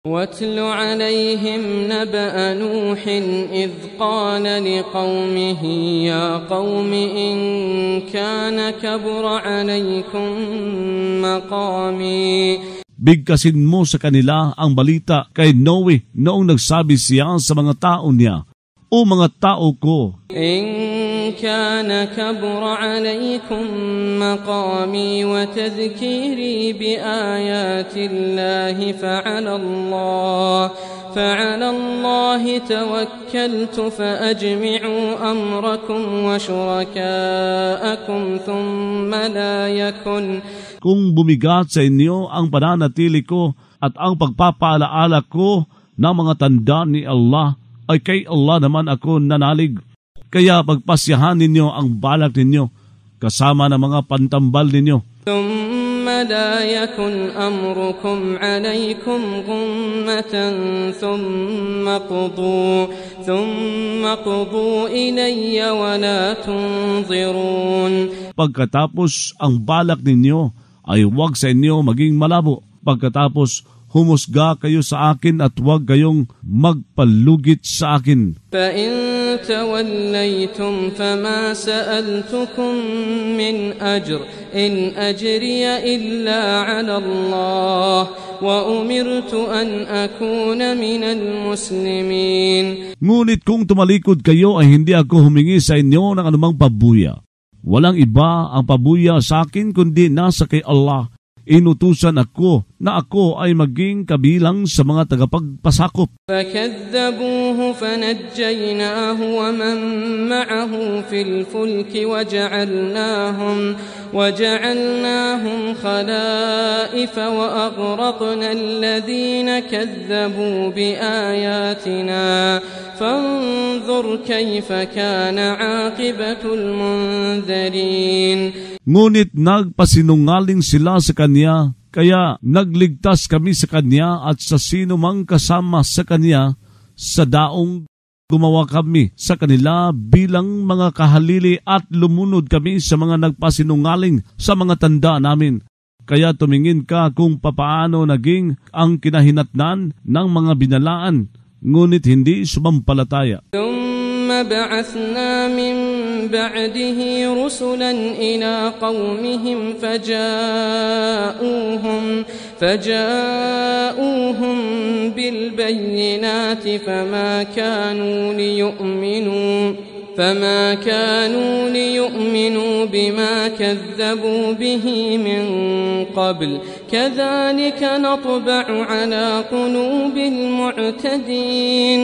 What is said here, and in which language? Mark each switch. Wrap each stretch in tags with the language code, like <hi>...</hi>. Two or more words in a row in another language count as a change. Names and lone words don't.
<ar>واتل عليهم نبأ نوح إذ قال لقومه يا قوم إن كان كبر عليكم مقامي.</ar> <tl>Bigkasin mo sa kanila ang balita kay Noe noong nagsabi siya sa mga tao niya, O mga tao ko,</tl> <ar>إن كان كبر عليكم مقامي وتذكيري بآيات الله فعلى الله توكلت فأجمعوا أمركم وشركاءكم ثم لا يكن.</ar> <tl>Kung bumigat sa inyo ang pananatili ko at ang pagpapaalaala ko ng mga tanda ni Allah, ay kay Allah naman ako nanalig. Kaya pagpasyahan ninyo ang balak ninyo kasama ng mga pantambal ninyo.</tl> <ar>ثم لا يكن أمركم عليكم غمة ثم قضوا إلي ولا تنظرون.</ar> <tl>Pagkatapos ang balak ninyo ay huwag sa inyo maging malabo. Pagkatapos humusga kayo sa akin at huwag kayong magpalugit sa akin.</tl> <ar>فَإِن تَوَلَّيْتُمْ فَمَا سَأَلْتُكُمْ مِنْ أَجْرٍ إِنْ أَجْرِيَ إِلَّا عَلَى اللَّهِ وَأُمِرْتُ أَنْ أَكُونَ مِنَ الْمُسْلِمِينَ.</ar> <tl>Ngunit kung tumalikod kayo ay hindi ako humingi sa inyo ng anumang pabuya. Walang iba ang pabuya sa akin kundi nasa kay Allah. Inutusan ako na ako ay maging kabilang sa mga tagapagpasakop.</tl> <ar>فَكَذَّبُوهُ فَنَجَّيْنَاهُ وَمَن مَّعَهُ فِي الْفُلْكِ وَجَعَلْنَاهُمْ خَلَائِفَ وَأَغْرَقْنَا الَّذِينَ كَذَّبُوا بِآيَاتِنَا فَانظُرْ كَيْفَ كَانَ عَاقِبَةُ الْمُنذَرِينَ.</ar> <tl>Ngunit nagpasinungaling sila sa Kanya, kaya nagligtas kami sa Kanya at sa sino mang kasama sa Kanya sa daong gumawa kami sa kanila bilang mga kahalili at lumunod kami sa mga nagpasinungaling sa mga tanda namin. Kaya tumingin ka kung papaano naging ang kinahinatnan ng mga binalaan, ngunit hindi sumampalataya.</tl> <ar>بعثنا من بعده رسلا إلى قومهم فجاءوهم بالبينات فما كانوا ليؤمنوا بما كذبوا به من قبل كذلك نطبع على قلوب المعتدين.</ar>